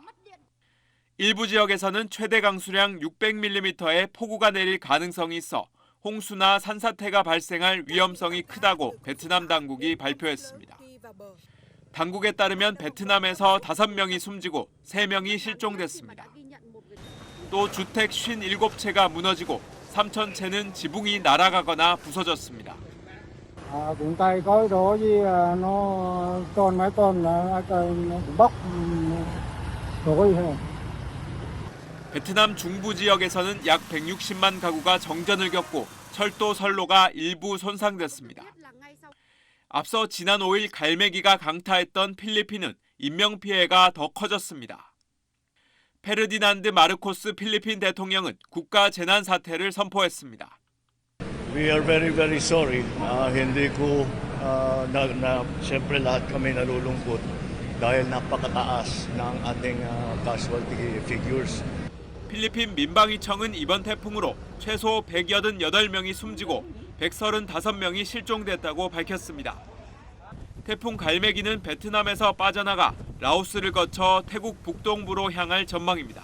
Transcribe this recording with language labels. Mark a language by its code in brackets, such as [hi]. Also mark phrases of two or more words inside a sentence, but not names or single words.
[ko] 일부 지역에서는 최대 강수량 600mm의 폭우가 내릴 가능성이 있어 홍수나 산사태가 발생할 위험성이 크다고 베트남 당국이 발표했습니다. 당국에 따르면 베트남에서 5명이 숨지고 3명이 실종됐습니다. 또 주택 57채가 무너지고 3,000채는 지붕이 날아가거나 부서졌습니다. cũng tay có đó gì nó toàn mấy tuần là bóc rồi hết. 베트남 중부 지역에서는 약 160만 가구가 정전을 겪고 철도 선로가 일부 손상됐습니다. 앞서 지난 5일 갈매기가 강타했던 필리핀은 인명피해가 더 커졌습니다. 페르디난드 마르코스 필리핀 대통령은 국가 재난 사태를 선포했습니다. [en] We are very sorry. [tl] Hindi ko Siyempre lahat kami nalulungkot dahil napakataas ng ating [en] casualty figures. [ko] 필리핀 민방위청은 이번 태풍으로 최소 188명이 숨지고 135명이 실종됐다고 밝혔습니다. 태풍 갈매기는 베트남에서 빠져나가 라오스를 거쳐 태국 북동부로 향할 전망입니다.